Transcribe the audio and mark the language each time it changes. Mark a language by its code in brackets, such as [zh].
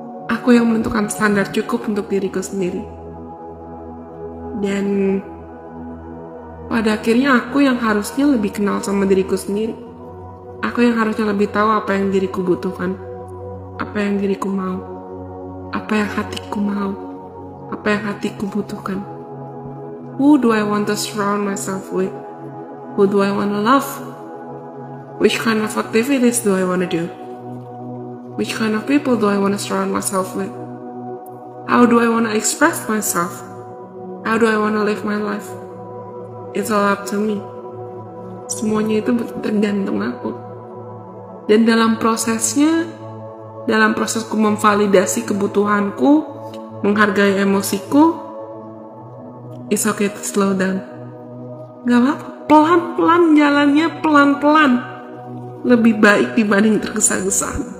[id] Aku yang menentukan standar cukup untuk diriku sendiri. Dan pada akhirnya aku yang harusnya lebih kenal sama diriku sendiri. Aku yang harusnya lebih tahu apa yang diriku butuhkan, apa yang diriku mau, apa yang hatiku mau, apa yang hatiku butuhkan. [en] Who do I want to surround myself with? Who do I want to love? Which kind of activities do I want to do? Which kind of people do I want to surround myself with? How do I want to express myself? How do I want to live my life? It's all up to me. [id] Semuanya itu tergantung aku. Dan dalam prosesnya, dalam prosesku memvalidasi kebutuhanku, menghargai emosiku, [en] it's okay to slow down. [id] Gak apa-apa, pelan-pelan jalannya, pelan-pelan. Lebih baik dibanding tergesa-gesa.